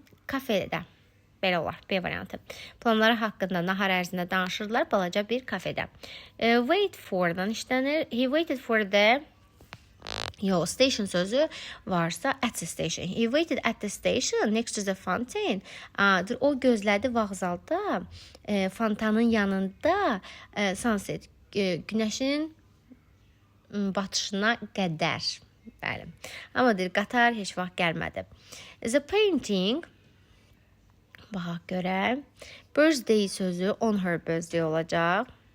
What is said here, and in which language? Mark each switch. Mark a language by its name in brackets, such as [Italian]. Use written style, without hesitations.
[Azerbaijani] Kafedə. Belə olar, B variantı. Planları haqqında nahar ərzində danışırlar balaca bir kafedə. [English] Wait for-dan [Azerbaijani] işlənir. [English] He waited for the... station [Azerbaijani] sözü varsa [English] at the station. He waited at the station next to the fountain. [Azerbaijani] O gözlədi vağzalda, fontanın yanında sunset, günəşin batışına qədər. Bəli. Amma deyir, qatar heç vaxt gəlmədi. [English] The painting, [Azerbaijani] baxaq görək, birthday sözü [English] on her birthday [Azerbaijani] olacaq.